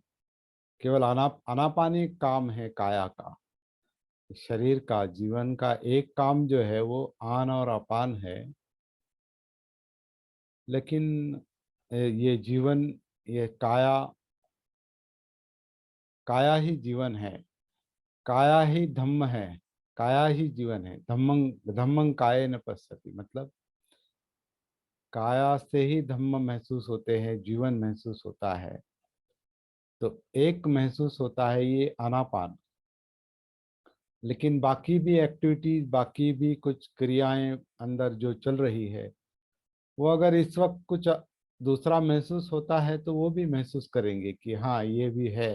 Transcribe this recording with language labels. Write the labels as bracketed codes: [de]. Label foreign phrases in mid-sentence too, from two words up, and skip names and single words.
[hi] केवल आनापान एक काम है काया का, शरीर का, जीवन का एक काम जो है वो आन और अपान है। लेकिन ये जीवन, ये काया, काया ही जीवन है, काया ही धम्म है, काया ही जीवन है। [pi] धम्मं धम्मं काये न पश्यति, [hi] मतलब काया से ही धम्म महसूस होते हैं, जीवन महसूस होता है। तो एक महसूस होता है ये आनापान, लेकिन बाकी भी एक्टिविटीज, बाकी भी कुछ क्रियाएं अंदर जो चल रही है, वो अगर इस वक्त कुछ दूसरा महसूस होता है तो वो भी महसूस करेंगे कि हाँ ये भी है।